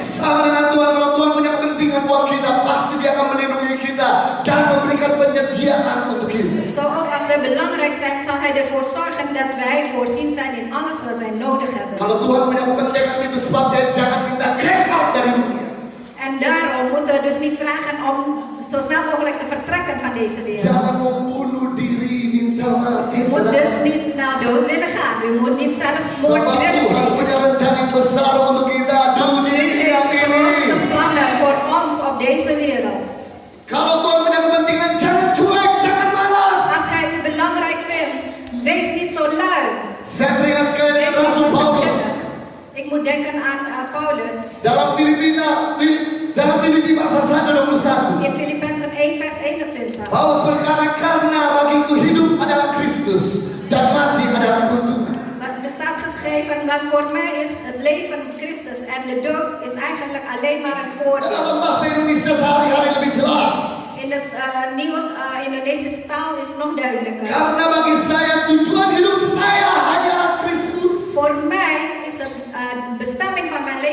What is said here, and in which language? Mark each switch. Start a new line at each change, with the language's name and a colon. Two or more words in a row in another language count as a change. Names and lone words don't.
Indonesian: Sama dengan Tuhan, kalau Tuhan punya kepentingan buat kita, pasti Dia akan melindungi kita dan memberikan penyediaan untuk kita.
Dutch: Zo ook als wij belangrijk zijn, zal Hij ervoor zorgen dat wij voorzien zijn in alles wat wij nodig hebben.
Indonesian: Kalau Tuhan punya kepentingan itu sebabnya jangan minta
English: check out
Indonesian: dari dunia.
Dutch: En daarom moeten we dus niet vragen om zo snel mogelijk te vertrekken van deze wereld.
Indonesian: Jangan membunuh diri, minta mati.
Dutch: U moet dus niet snel dood willen gaan. U moet niet zelfmoord
Indonesian: Sebab
Dutch: willen
Indonesian: Tuhan
Dutch: plegen.
Indonesian: punya rencana yang besar untuk kita
Dutch: Want u
Indonesian: dunia
Dutch: heeft grootste
Indonesian: ini.
Dutch: plannen voor ons op deze wereld.
Indonesian: Kalau Tuhan punya kepentingan, jangan cuek, jangan malas.
Dutch: Als Hij u belangrijk vindt, wees niet zo lui.
Indonesian: Saya teringat sekali dengan
Dutch: Wees
Indonesian: Rasul
Dutch: niet
Indonesian: Paulus
Dutch: verschillend. Ik moet denken aan Paulus.
Indonesian: dalam Filipi pasal 1:21.
Dutch: In Filippenzen 1 vers 21.
Indonesian: Paulus berkata, karena bagiku hidup adalah Kristus dan mati adalah keuntungan.
Dutch: Er staat geschreven dat voor mij is het leven Christus en de dood is eigenlijk alleen maar een
Indonesian: Dan
Dutch: voordeel.
Indonesian: dalam bahasa Indonesia sehari-hari lebih jelas.
Dutch: In het nieuwe Indonesische taal is het nog duidelijker.
Indonesian: Karena bagi saya tujuan hidup saya hanyalah Kristus.
Dutch: Voor mij is het bestemming van